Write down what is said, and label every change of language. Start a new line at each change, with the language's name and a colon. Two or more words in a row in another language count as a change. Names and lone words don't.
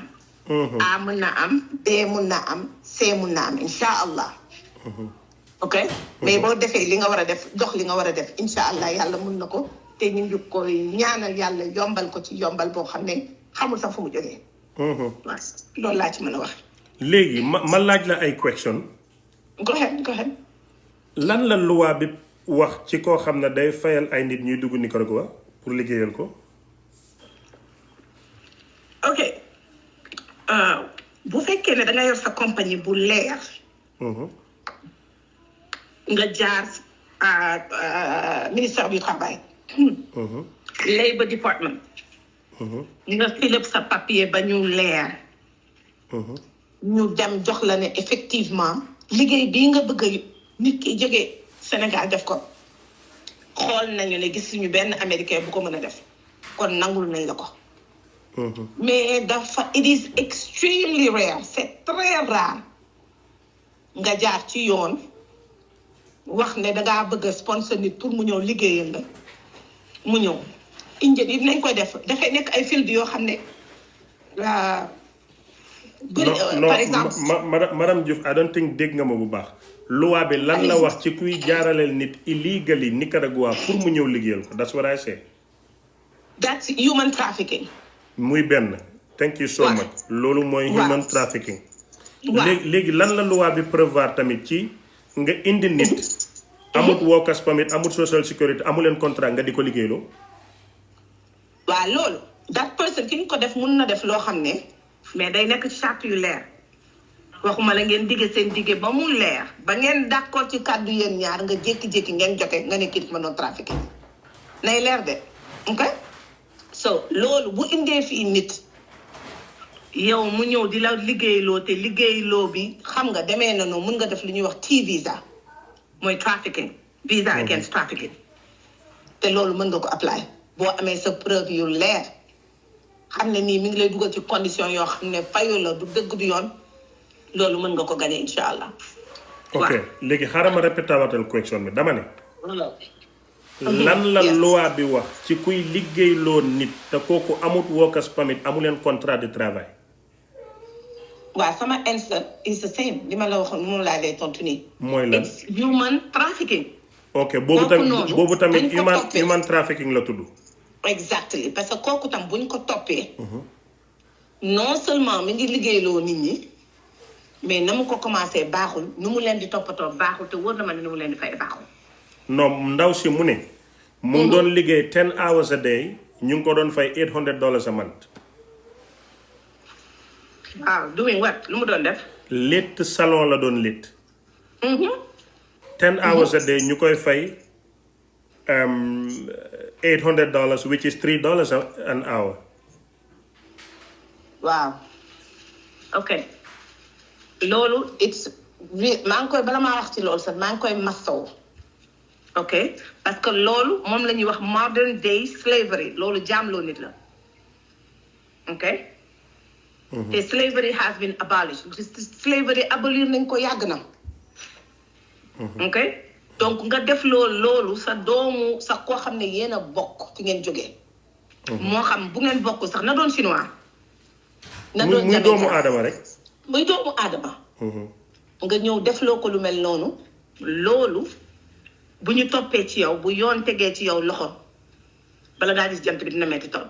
Wolof: A mën na am B mën na am C mën na am
Arabic: إن شاء الله.
Wolof: ok mais boo defee li nga war a def dox li nga war a def
Arabic: إن شاء الله
Wolof: yàlla mën na ko te ñu ngi koy ñaanal yàlla yombal ko ci yombal boo xam ne xamul sax fu mu jógee. waaw loolu laa ci mën a wax. léegi ma laaj la ay question.
English: go ahead.
Wolof: lan la loi bi wax ci koo xam ne day fayal ay nit ñuy dugg Nicaragua pour liggéeyal ko. ok bu fekkee ne da nga yor sa compagnie bu leer. nga jaar
French: ministère du travail.
English: Labour Department.
Wolof: nga filip sa papier ba ñu leer. ñu dem jox la ne effectivement liggéey bii nga bëgg a nit ki jógee Sénégal def ko xool nañu ne gisuñu benn américain bu ko mën a def kon nangul nañ la ko. mais dafa
English: it is extremely rare
French: c'est très rare
Wolof: nga jaar ci yoon wax ne dangaa bëgg a sponsor nit pour mu ñëw liggéeyal la mu ñëw Indien yi nañ koy def dafay nekk ay field yoo xam ne
French: par exemple
Wolof: madame Diouf
English: I don't think
Wolof: dégg nga ma bu baax. loi bi lan la wax ci kuy jaaraleel nit illegally Nicaragua pour mu ñëw liggéeyal ko
English: that's what I say. that's human trafficking.
Wolof: muy benn
English: thank you so much.
Wolof: loolu mooy
English: human trafficking.
Wolof: léegi lan la loi bi prévoir tamit ci nga indi nit. amut
English: workers permit
Wolof: amut
English: social security
Wolof: amuleen contrat nga di ko liggéeyloo. waaw loolu
English: that person
Wolof: ki nga ko def mun na def loo xam ne mais day nekk ci charte yu leer waxuma la ngeen digge seen digge ba mu leer ba ngeen d'accord ci kàddu yéen ñaar nga jékki-jékki ngeen jote nga ne kii ma doon trafiqué nay leer de
English: ok so
Wolof: loolu bu indee fii nit yow mu ñëw di la liggéeyloo te liggéeyloo bi xam nga demee na noonu mun nga def lu ñuy wax T visa mooy
English: trafficking visa against trafficking
Wolof: te loolu mën nga ko apply boo amee sa preuve yu leer xam ne nii mi ngi lay dugal ci condition yoo xam ne fayu la du dëgg du yoon loolu mën nga ko gagné
Arabic: إن شاء الله.
Wolof: ok léegi xaaral ma répété waatal question bi dama ne. lan la loi bi wax ci kuy liggéeyloo nit te kooku amut
English: workers permit
Wolof: amuleen
French: contrat de travail.
Wolof: waaw sama
English: answer is the same
Wolof: li ma la waxoon moom laa lay tontu nii. mooy lan
English: it's human trafficking.
Wolof: ok boobu kooku tamit noonu boobu tamit buñ ko toppee.
English: human trafficking
Wolof: la tudd. exactly
French: parce que
Wolof: kooku tam buñ ko toppee.
French: non seulement
Wolof: mi ngi liggéeyloo nit ñi mais na mu ko commencé baaxul nu mu leen di toppatoo baaxul te wóor na ma ne nu mu leen di fay baaxul. non ndaw si mu ne. mu ngi doon liggéey
English: 10 hours a day
Wolof: ñu ngi ko doon fay
English: $800 a month.
Wolof: waaw
English: doing what
Wolof: lu mu doon def. létt salon la doon létt.
English: 10 hours a day
Wolof: ñu koy fay $800
English: which is $3 an hour.
Wolof: waaw ok loolu maa ngi koy bala maa wax ci loolu sax maa ngi koy masaw ok
French: parce que
Wolof: loolu moom la ñuy wax
English: modern day slavery
Wolof: loolu jaamloo nit la ok te
English: slavery has been abolished
Wolof: slavery abolir nañ ko yàgg na ok donc nga def loolu sa doomu sax koo xam ne yéen a bokk fi ngeen jógee moo xam bu ngeen bokk sax na doon chinois na doon muy doomu aadama rek. muy doomu aadama. nga ñëw defloo ko lu mel noonu. loolu bu ñu toppee ci yow bu yoon tegee ci yow loxo bala ngaa gis jant bi dina metti tool.